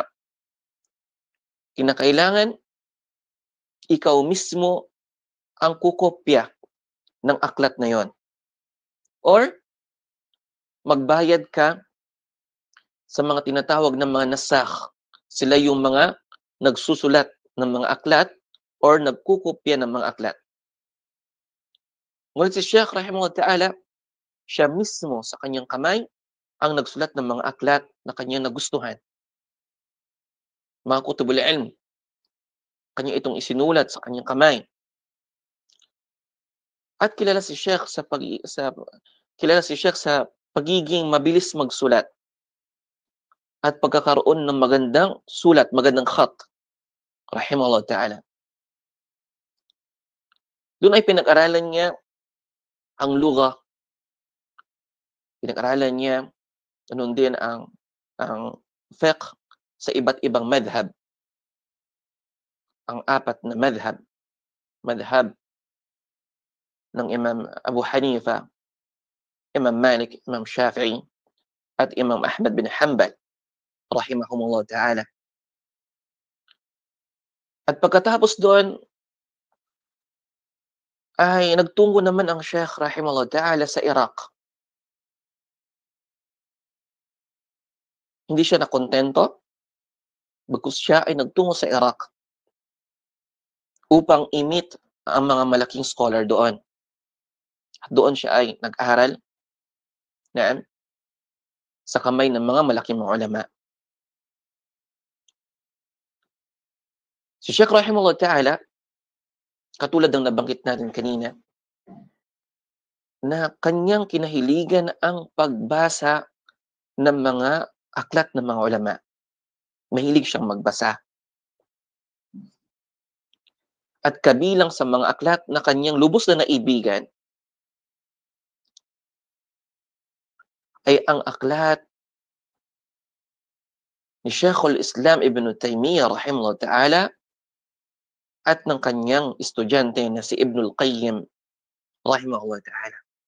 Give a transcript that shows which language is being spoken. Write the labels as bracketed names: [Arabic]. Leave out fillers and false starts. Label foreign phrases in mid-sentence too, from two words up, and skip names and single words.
[Filipino] Kinakailangan ikaw mismo ang kukopya ng aklat na yon. Or magbayad ka sa mga tinatawag na mga nasakh. Sila yung mga nagsusulat ng mga aklat or nagkukopya ng mga aklat. Ngunit si Sheikh [Arabic] رحمه الله تعالى, [Filipino] siya mismo sa kanyang kamay ang nagsulat ng mga aklat na kanyang nagustuhan. Mga [Arabic] كتب العلم, [Filipino] kanya itong isinulat sa kanyang kamay. At kilala si Sheikh sa pagiging mabilis magsulat at pagkakaroon ng magandang sulat, magandang khat, [Arabic] رحمه الله تعالى. [Filipino] Doon ay pinag-aralan niya ang lugha, pinag-aralan niya ganun din ang fiqh sa iba't ibang madhab. Ang apat na madhab ng Imam Abu Hanifa, Imam Malik, Imam Shafi'i, at Imam Ahmad bin Hanbal, [Arabic] رحمهم الله تعالى. [Filipino] At pagkatapos doon ay nagtungo naman ang Sheikh [Arabic] رحمه الله تعالى [Filipino] sa Iraq. Hindi siya nakontento, bagkus siya ay nagtungo sa Iraq upang i-meet ang mga malaking scholar doon. At doon siya ay nag-aral na sa kamay ng mga malaking mga ulama. Si Sheikh [Arabic] رحمه الله تعالى, [Filipino] katulad ng nabanggit natin kanina, na kanyang kinahiligan ang pagbasa ng mga aklat ng mga ulama. Mahilig siyang magbasa. At kabilang sa mga aklat na kanyang lubos na naibigan ay ang aklat ni Sheikhul Islam Ibn Taymiyyah [Arabic] رحمه الله تعالى [Filipino] at ng kanyang estudyante na si Ibnul Qayyim [Arabic] رحمه الله تعالى.